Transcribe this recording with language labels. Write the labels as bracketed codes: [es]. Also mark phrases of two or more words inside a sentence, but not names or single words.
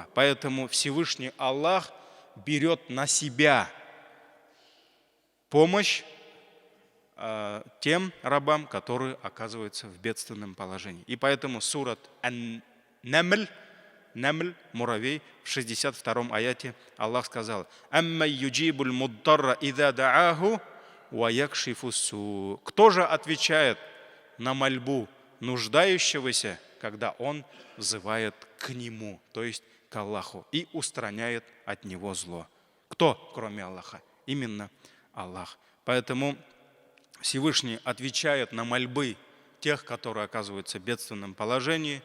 [ru] Поэтому Всевышний Аллах берет на себя помощь тем рабам, которые оказываются в бедственном положении. И поэтому сурат Ан-Намль, муравей, в 62-м аяте Аллах сказал: [ar] «أمّن يجيب المضطر إذا دعاه و يكشف السوء». [ru] Кто же отвечает на мольбу нуждающегося, когда он взывает к нему, то есть к Аллаху, и устраняет от него зло? Кто, кроме Аллаха? Именно Аллах. Поэтому Всевышний отвечает на мольбы тех, которые оказываются в бедственном положении.